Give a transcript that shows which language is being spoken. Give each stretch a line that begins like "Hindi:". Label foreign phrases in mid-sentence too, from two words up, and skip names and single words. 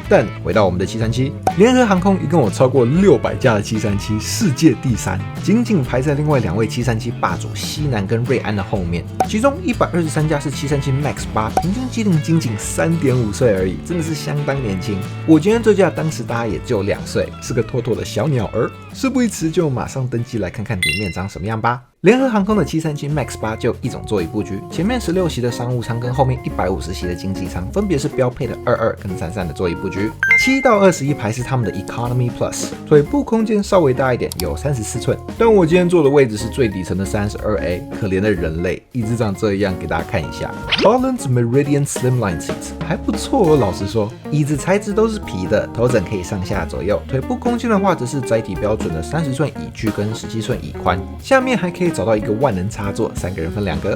Chinese: 但回到我們的737，聯合航空一共有超過600架的737，世界第3，緊緊排在另外2位737霸主西南跟瑞安的後面，其中123架是737 MAX 8，平均機齡僅僅3.5歲而已，真的是相當年輕。我今天這架當時搭也就2歲，是個妥妥的小鳥兒。事不宜遲，就馬上登機來看看裡面長什麼樣吧。聯合航空的737 MAX 8就一種座椅布局，前面16席的商務艙跟後面150席的經濟艙，分別是標配的22跟33的座椅布局。7到21排是他們的 Economy Plus， 腿部空間稍微大一點，有34寸。但我今天坐的位置是最底層的 32A，可憐的人類，椅子長這樣，給大家看一下。Holland's Meridian Slimline Seats 還不錯哦，老實說，椅子材質都是皮的，頭枕可以上下左右。腿部空間的話，則是載體標準的30寸椅距跟17寸椅寬，下面還可以找到一個萬能插座，3個人分2個。